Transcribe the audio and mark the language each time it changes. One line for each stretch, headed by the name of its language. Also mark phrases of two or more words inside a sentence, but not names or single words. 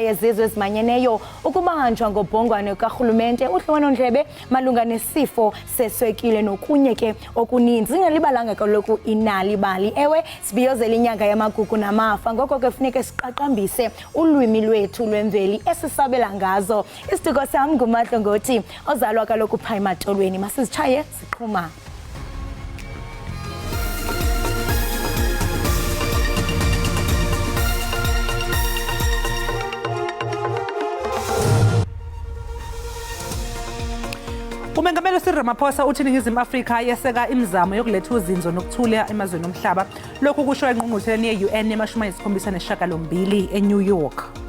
Xhosa: yezizwe ezimanyeneyo ukubanjwa ngobhongwane karhulumente udliwano-ndlebe malunga nesifo seswekile nokunye ke okuninzi singalibalanga kaloku inalibali ewe sibiyozela inyanga yamagugu namafa ngoko ke funeke siqaqambise ulwimi lwethu lwemveli esisabela ngazo isituko sam nguMahlo Ngothi ozalwa kaloku pha ematolweni masizitshaye siqhuma.
Zulu: Umengameli Cyril Ramaphosa uthi iNingizimu Afrika yeseka imizamo yokuletha uzinzo nokuthula emazweni omhlaba lokhu kusho engqungqutheleni ye-UN ye-78 eNew York.